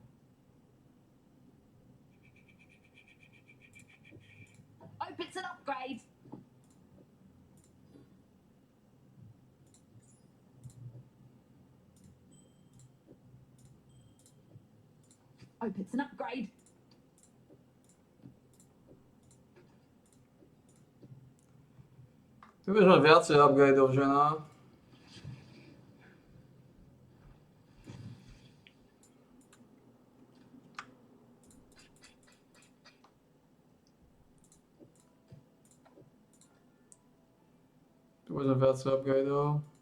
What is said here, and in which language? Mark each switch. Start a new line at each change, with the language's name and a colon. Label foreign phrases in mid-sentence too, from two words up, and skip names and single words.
English: Hope it's an upgrade. Hope it's an upgrade.
Slovak: Ty budeš mať viacej upgradeov, žena. Tu budeš mať viacej upgradeov.